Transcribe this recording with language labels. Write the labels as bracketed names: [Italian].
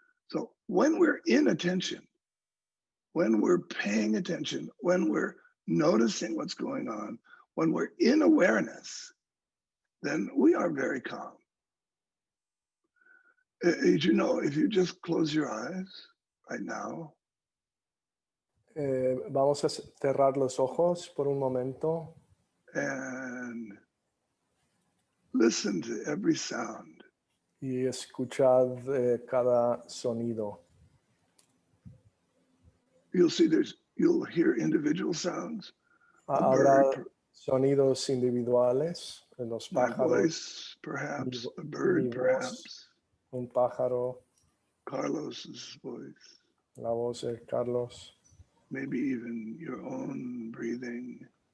[English] So when we're in attention, when we're paying attention, when we're noticing what's going on, when we're in awareness, then we are very calm. As you know, if you just close your eyes right now. [Spanish] Vamos a cerrar los ojos por un momento. [English] And listen to every sound. [Spanish] Y escuchad cada sonido. [English] You'll hear individual sounds. [Spanish] Habrá sonidos individuales, los pájaros. [English] My voice, perhaps, a bird, perhaps. [Spanish] Un pájaro. [English] Carlos's voice. [Spanish] La voz de Carlos. [English] Maybe even your own breathing.